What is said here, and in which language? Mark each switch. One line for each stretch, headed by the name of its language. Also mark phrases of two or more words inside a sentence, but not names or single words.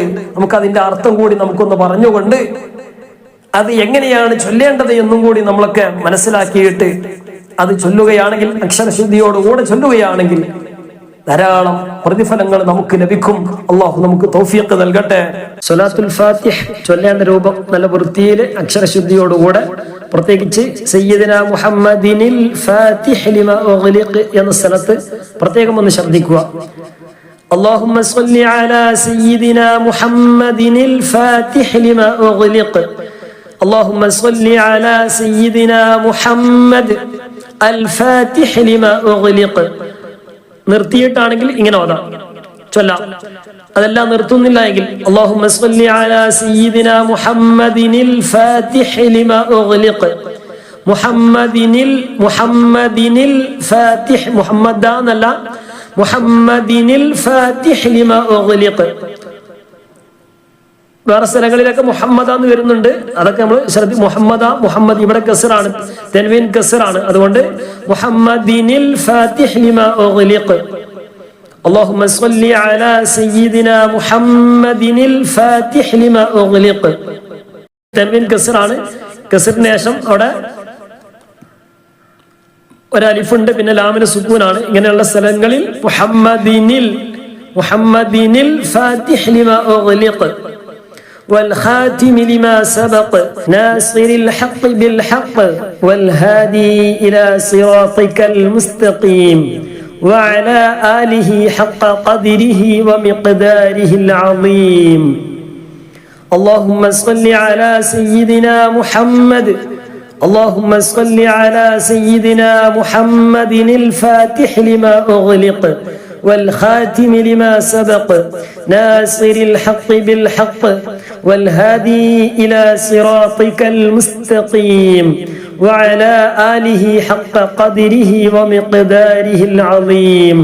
Malayalam: നമുക്ക് അതിന്റെ അർത്ഥം കൂടി നമുക്കൊന്ന് പറഞ്ഞുകൊണ്ട് അത് എങ്ങനെയാണ് ചൊല്ലേണ്ടത് എന്നും കൂടി നമ്മളൊക്കെ മനസ്സിലാക്കിയിട്ട് അത് ചൊല്ലുകയാണെങ്കിൽ, അക്ഷരശുദ്ധിയോടുകൂടെ ചൊല്ലുകയാണെങ്കിൽ ധാരാളം പ്രതിഫലങ്ങൾ നമുക്ക് ലഭിക്കും. അള്ളാഹു നമുക്ക് തൗഫീഖ് നൽകട്ടെ. സ്വലാത്തുൽ ഫാത്തിഹ് ചൊല്ലേണ്ട രൂപം നല്ല വൃത്തിയിൽ അക്ഷരശുദ്ധിയോടുകൂടെ, പ്രത്യേകിച്ച്
Arabic: سيدنا محمدن الفاتح لما أغلق
Malayalam: എന്ന സ്ഥലത്ത് പ്രത്യേകം ഒന്ന് ശ്രദ്ധിക്കുക.
Arabic: اللهم صل على سيدنا محمد الفاتح لما أغلق اللهم صل على سيدنا محمد الفاتح لما أغلق.
Malayalam: നിർത്തിയിട്ടാണെങ്കിൽ ഇങ്ങനെ ഓതാം, ചൊല്ലാം. അതെല്ലാം നിർത്തുന്നില്ല എങ്കിൽ
Arabic: اللهم صل على سيدنا محمد الفاتح لما أغلق محمد الفاتح محمد എന്നല്ല محمد الفاتح لما أغلق.
Malayalam: വേറെ സ്ഥലങ്ങളിലൊക്കെ മുഹമ്മദാന്ന് വരുന്നുണ്ട്, അതൊക്കെ നമ്മൾ മുഹമ്മദ് ഇവിടെ കസറാണ്, തൻവീൻ കസറാണ്.
Arabic: അതുകൊണ്ട് محمدن الفاتح لما أغلق اللهم صل على سيدنا محمدن الفاتح لما أغلق.
Malayalam: തൻവീൻ കസറാണ്, കസറിന് ശേഷം അവിടെ ഒരലിഫുണ്ട്, പിന്നെ ലാമിന് സുക്കൂനാണ്. ഇങ്ങനെയുള്ള സ്ഥലങ്ങളിൽ
Arabic: محمدن الفاتح لما أغلق والخاتم لما سبق ناصر الحق بالحق والهادي إلى صراطك المستقيم وعلى آله حق قدره ومقداره العظيم. اللهم صل على سيدنا محمد اللهم صل على سيدنا محمد الفاتح لما أغلق والخاتم لما سبق ناصر الحق بالحق والهادي إلى صراطك المستقيم وعلى آله حق قدره ومقداره العظيم.